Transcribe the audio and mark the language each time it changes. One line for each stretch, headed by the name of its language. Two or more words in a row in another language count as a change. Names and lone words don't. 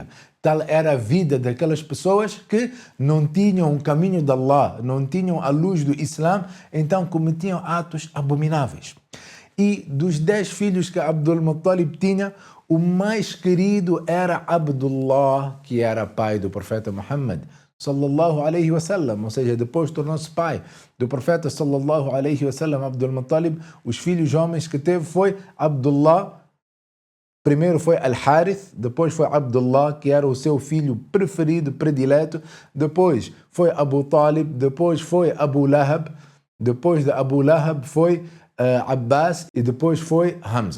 Portuguese: Tal era a vida daquelas pessoas que não tinham o caminho de Allah, não tinham a luz do Islã, então cometiam atos abomináveis. E dos 10 filhos que Abdul Muttalib tinha, o mais querido era Abdullah, que era pai do profeta Muhammad
Arabic: صلى الله عليه وسلم,
Portuguese: ou seja, depois tornou-se pai do profeta
Arabic: صلى الله عليه وسلم.
Portuguese: Abdul Muttalib, os filhos homens que teve foi Abdullah, primeiro foi Al-Harith, depois foi Abdullah, que era o seu filho preferido, predileto, depois foi Abu Talib, depois foi Abu Lahab, depois de Abu Lahab foi Abbas e depois foi Hamza.